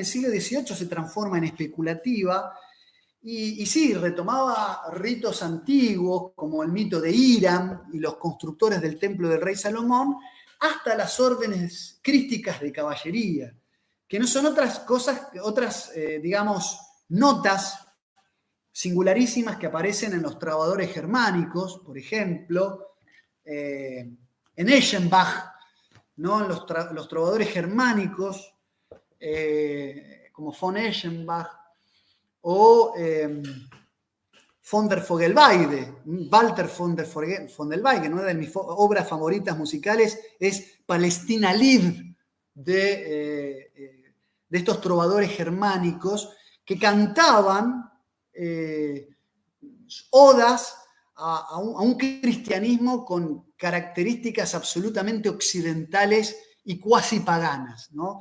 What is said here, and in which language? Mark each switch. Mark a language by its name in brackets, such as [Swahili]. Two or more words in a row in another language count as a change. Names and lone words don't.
[Spanish] siglo XVIII se transforma en especulativa y sí, retomaba ritos antiguos como el mito de Hiram y los constructores del templo del rey Salomón, hasta las órdenes crísticas de caballería, que no son otras cosas, digamos, notas singularísimas que aparecen en los trovadores germánicos, por ejemplo, en Eschenbach, ¿no? Los trovadores germánicos, como von Eschenbach o von der Vogelweide, Walter von der Vogelweide, una de mis obras favoritas musicales es Palestina Lied, de estos trovadores germánicos que cantaban odas a un cristianismo con características absolutamente occidentales y cuasi paganas, ¿no?